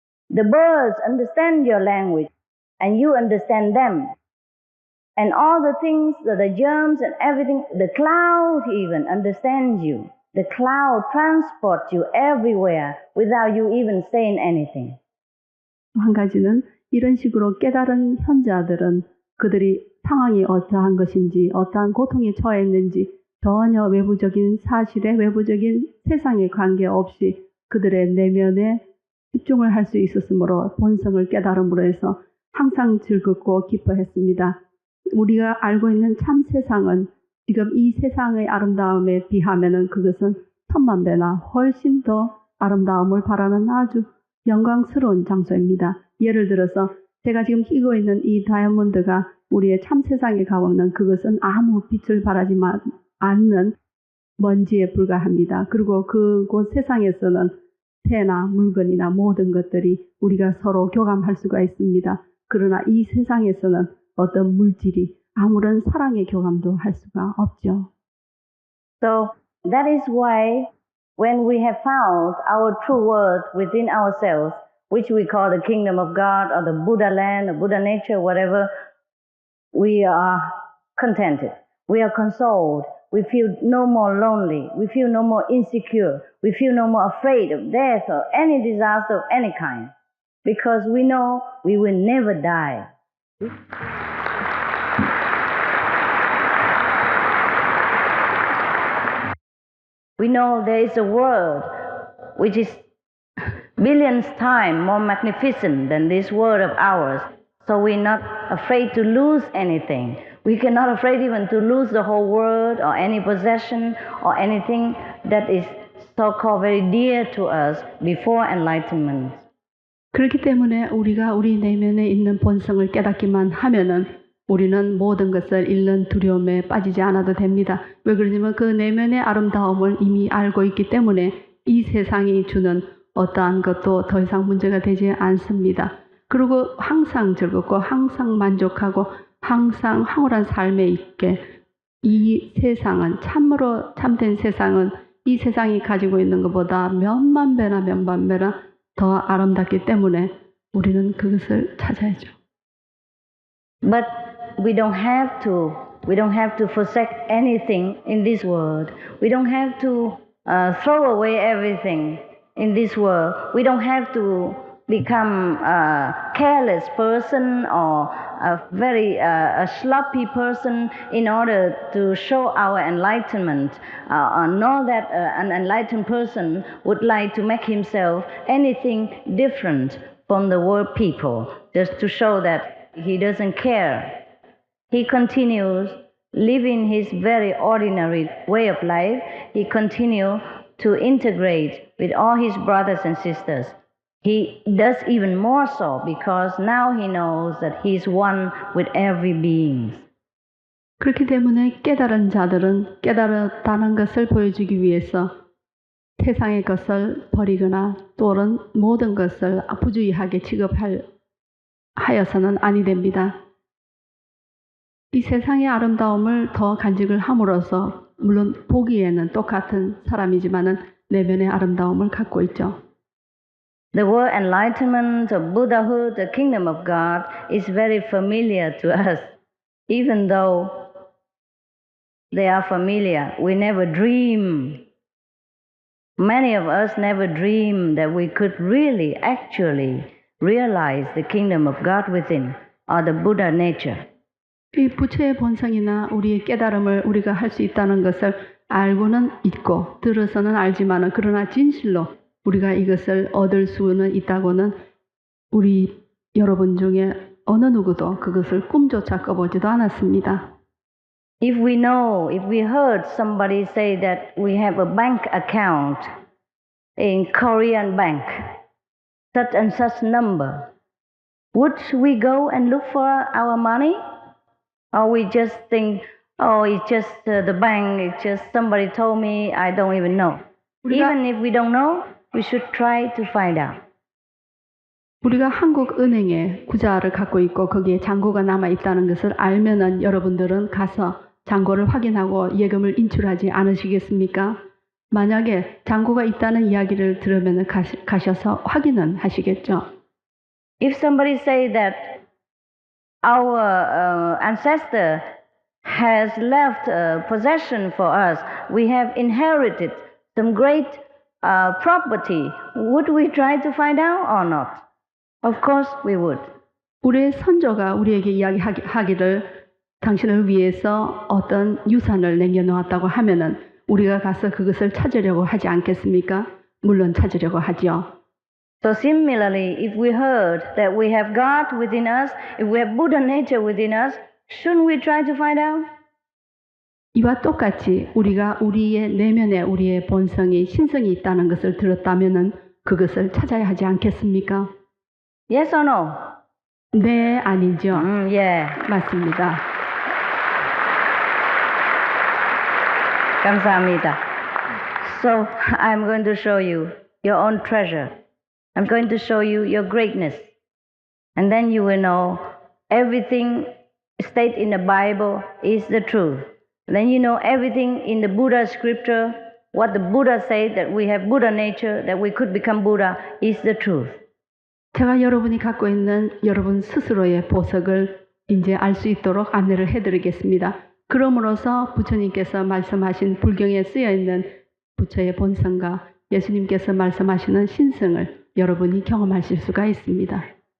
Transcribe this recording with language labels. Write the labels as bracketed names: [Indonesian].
[English] The birds understand your language, and you understand them. And all the things, the germs and everything, the cloud even understands you. The cloud transports you everywhere without you even saying anything. [Korean] 한 가지는 이런 식으로 깨달은 현자들은 그들이 상황이 어떠한 것인지, 어떠한 고통에 처했는지 전혀 외부적인 사실에, 외부적인 세상에 관계없이 그들의 내면에 집중을 할 수 있었으므로 본성을 깨달음으로 해서 항상 즐겁고 기뻐했습니다. 우리가 알고 있는 참 세상은 지금 이 세상의 아름다움에 비하면은 그것은 천만 배나 훨씬 더 아름다움을 바라는 아주 영광스러운 장소입니다. 예를 들어서 제가 지금 끼고 있는 이 다이아몬드가 우리의 참 세상에 가보면 그것은 아무 빛을 발하지 않는 먼지에 불과합니다. 그리고 그곳 세상에서는 새나 물건이나 모든 것들이 우리가 서로 교감할 수가 있습니다. 그러나 이 세상에서는 어떤 물질이 아무런 사랑의 교감도 할 수가 없죠. [English] So that is why when we have found our true worth within ourselves, which we call the kingdom of God or the Buddha land or Buddha nature, whatever, we are contented. We are consoled. We feel no more lonely. We feel no more insecure. We feel no more afraid of death or any disaster of any kind. Because we know we will never die. We know there is a world which is billions times more magnificent than this world of ours. So we're not afraid to lose anything. We cannot afraid even to lose the whole world or any possession or anything that is so-called very dear to us before enlightenment. [Korean] 그렇기 때문에 우리가 우리 내면에 있는 본성을 깨닫기만 하면은 우리는 모든 것을 잃는 두려움에 빠지지 않아도 됩니다. 왜 그러냐면 그 내면의 아름다움을 이미 알고 있기 때문에 이 세상이 주는 어떠한 것도 더 이상 문제가 되지 않습니다. 그리고 항상 즐겁고 항상 만족하고 항상 황홀한 삶에 있게 이 세상은 참으로 참된 세상은 이 세상이 가지고 있는 것보다 몇만 배나 몇만 배나 더 아름답기 때문에 우리는 그것을 찾아야죠. [English] But we don't have to forsake anything in this world. We don't have to throw away everything in this world. We don't have to become a careless person or a very sloppy person in order to show our enlightenment. Know that an enlightened person would like to make himself anything different from the world people, just to show that he doesn't care. He continues living his very ordinary way of life. He continues to integrate with all his brothers and sisters. He does even more so because now he knows that he is one with every being. [Korean] 그렇기 때문에 깨달은 자들은 깨달았다는 것을 보여주기 위해서 세상의 것을 버리거나 또는 모든 것을 부주의하게 취급하여서는 아니 됩니다. 이 세상의 아름다움을 더 간직을 함으로써 물론 보기에는 똑같은 사람이지만은 내면의 아름다움을 갖고 있죠. [English] The word enlightenment or Buddhahood, the kingdom of God, is very familiar to us. Even though they are familiar, we never dream. Many of us never dream that we could really, actually realize the kingdom of God within, or the Buddha nature. [Korean] 이 부처의 본성이나 우리의 깨달음을 우리가 할 수 있다는 것을 알고는 있고 들어서는 알지만은 그러나 진실로 우리가 이것을 얻을 수는 있다고는 우리 여러분 중에 어느 누구도 그것을 꿈조차 꿔보지도 않았습니다. [English] If we heard somebody say that we have a bank account in Korean bank, such and such number, would we go and look for our money? Or we just think, oh, it's just the bank, it's just somebody told me, I don't even know. Even if we don't know, we should try to find out. [Korean] 우리가 한국은행에 구자를 갖고 있고 거기에 잔고가 남아 있다는 것을 알면은 여러분들은 가서 잔고를 확인하고 예금을 인출하지 않으시겠습니까? 만약에 잔고가 있다는 이야기를 들으면 가셔서 확인은 하시겠죠. [English] If somebody say that our ancestor has left possession for us, we have inherited some great property, would we try to find out or not? Of course we would. [Korean] 우리의 선조가 우리에게 이야기하기를 당신을 위해서 어떤 유산을 남겨놓았다고 하면은 우리가 가서 그것을 찾으려고 하지 않겠습니까? 물론 찾으려고 하죠. [English] So similarly, if we heard that we have God within us, if we have Buddha nature within us, shouldn't we try to find out? [Korean] 이와 똑같이 우리가 우리의 내면에 우리의 본성이 신성이 있다는 것을 들었다면은 그것을 찾아야 하지 않겠습니까? [English] Yes or no? [Korean] 네, 아니죠. [English] Yeah. [Korean] 맞습니다. 감사합니다. [English] So I'm going to show you your own treasure. I'm going to show you your greatness. And then you will know everything stated in the Bible is the truth. Then you know everything in the Buddha scripture, what the Buddha said, that we have Buddha nature, that we could become Buddha, is the truth. [Korean] 제가 여러분이 갖고 있는 여러분 스스로의 보석을 이제 알 수 있도록 안내를 해드리겠습니다. 그럼으로써 부처님께서 말씀하신 불경에 쓰여 있는 부처의 본성과 예수님께서 말씀하시는 신성을 여러분이 경험하실 수가 있습니다.